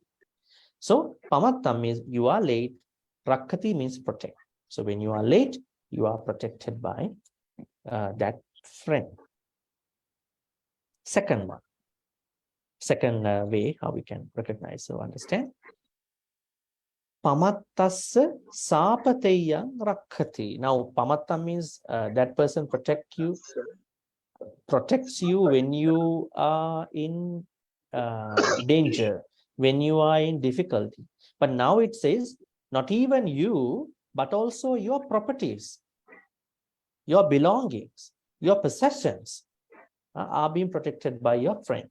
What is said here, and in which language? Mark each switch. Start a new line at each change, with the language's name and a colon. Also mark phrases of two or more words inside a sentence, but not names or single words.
English: So pamattam means you are late. Rakkati means protect. So when you are late, you are protected by that friend. Second way how we can recognize or understand.
Pali: Pamattassa sapateyang rakkati.
English: Now pamatta means that person protects you when you are in danger, when you are in difficulty. But now it says not even you, but also your properties, your belongings, your possessions are being protected by your friend.